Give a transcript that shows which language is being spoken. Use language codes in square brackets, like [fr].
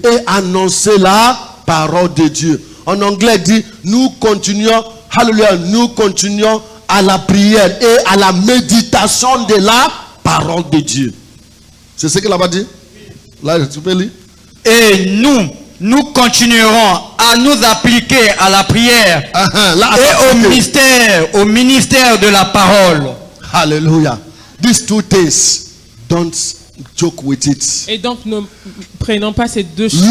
[fr] et annoncer la parole de Dieu. En anglais dit nous continuons, hallelujah, nous continuons à la prière et à la méditation de la parole de Dieu. C'est ce qu'il a dit? Là, tu peux lire? Et nous continuerons à nous appliquer à la prière Là, et au ministère de la parole. Hallelujah. [en] These two things, don't joke with it. [fr] Et donc ne prenons pas ces deux choses.